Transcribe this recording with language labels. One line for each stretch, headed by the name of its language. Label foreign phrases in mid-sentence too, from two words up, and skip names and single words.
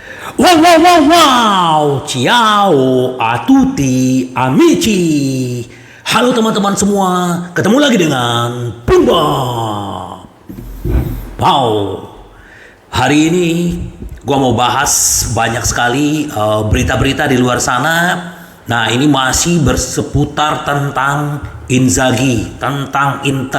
Italian: Wow, wow, wow, wow. Ciao a tutti amici.
Indonesian: Halo teman-teman semua, ketemu lagi dengan Pumba. Wow, hari ini gua mau bahas banyak sekali berita-berita di luar sana. Nah, ini masih berseputar tentang Inzaghi, tentang Inter.